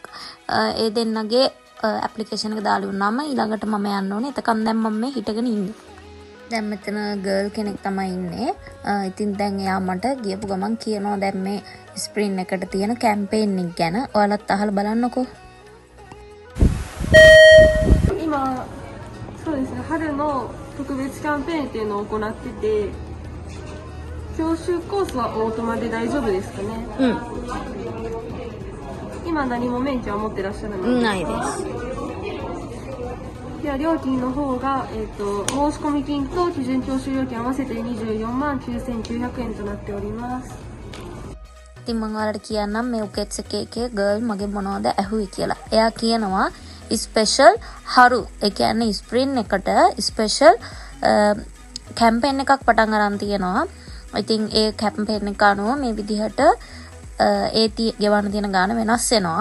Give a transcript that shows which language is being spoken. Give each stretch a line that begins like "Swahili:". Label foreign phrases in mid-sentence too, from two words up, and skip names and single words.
Sinhala: ඒ දෙන්නගේ ඇප්ලිකේෂන් එක දාලා වුණාම ඊළඟට මම යන්න ඕනේ. එතකන් දැන් මම මේ හිටගෙන ඉන්නේ. දැන් මෙතන ගර්ල් කෙනෙක් තමයි ඉන්නේ. ඉතින් දැන් එයා මට ගියපු ගමන් කියනවා දැන් මේ ස්ප්‍රින් එකට තියෙන කැම්පේන් එක ගැන. ඔයාලත් අහලා බලන්නකෝ.
Japanese: 今そうですね、春の特別キャンペーンっていうのを行ってて、教習コースはオートマで大丈夫ですかね。今何も免許は持ってらっしゃるので。ないです。では料金の方が、申し込み金と基準教習料金合わせて24万9900円となっております。
Sinhala: ඉතින් මම ඔයාලට කියන්නම් මේ උකෙට්ස් එකේ ගර්ල් මගේ මොනවද ඇහුවේ කියලා. එයා කියනවා ස්පෙෂල් හරු. ඒ කියන්නේ ස්ප්‍රින් එකට ස්පෙෂල් කැම්පේන් එකක් පටන් අරන් තියෙනවා. ඉතින් ඒ කැම්පේන් එක අනුව මේ විදිහට ගෙවන්න තියෙන ගාණ වෙනස් වෙනවා.